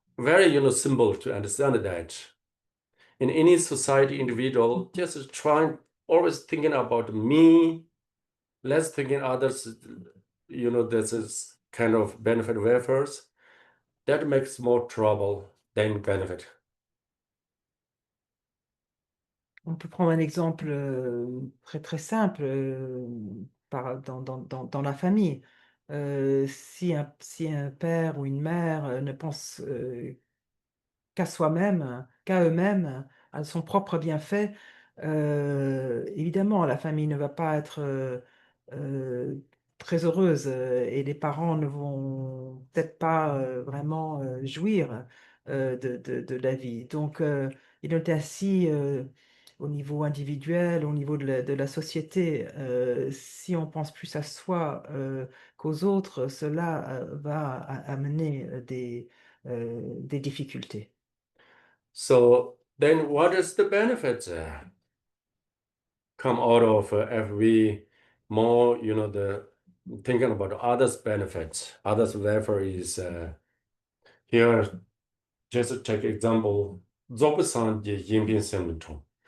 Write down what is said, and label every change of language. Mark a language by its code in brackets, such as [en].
[en] Very, simple to understand that. In any society, individual just trying, always thinking about me, less thinking others, this is kind of benefit wafers. That makes more trouble than benefit. [fr] On peut prendre un exemple très simple dans la famille. Si un père ou une mère ne pense qu'à soi-même, qu'à eux-mêmes, à son propre bienfait, évidemment, la famille ne va pas être euh, très heureuse et les parents ne vont peut-être pas vraiment jouir de la vie. Donc, il est ainsi au niveau individuel, au niveau de la société, si on pense plus à soi qu'aux autres, cela va amener des difficultés. [en] So then what is the benefits come out of if we more, the thinking about others' benefits, others' welfare is here, just to take example, Zokusan je Yimbin Senmutu.